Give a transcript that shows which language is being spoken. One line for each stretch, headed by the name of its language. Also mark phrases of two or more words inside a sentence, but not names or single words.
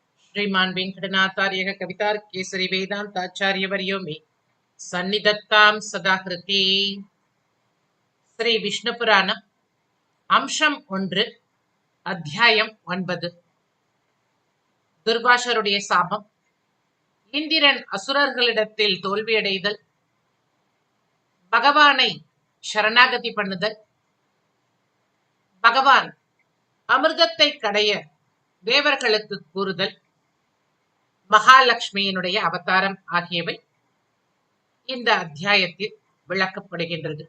Sanskrit: श्रीमान् वेङ्कटनाथार्यः कवितार्केसरी वेदान्ताचार्यवर्यो मे सन्निधत्तां सदा कृते.
Tamil: ஸ்ரீ விஷ்ணு புராணம் அம்சம் 1 அத்தியாயம் 9. துர்வாசருடைய சாபம், இந்திரன் அசுரர்களிடத்தில் தோல்வியடைதல், பகவானை சரணாகதி பண்ணுதல், பகவான் அமிர்தத்தை கடைய தேவர்களுக்கு கூறுதல், மகாலட்சுமியினுடைய அவதாரம் ஆகியவை இந்த அத்தியாயத்தில் விளக்கப்படுகின்றது.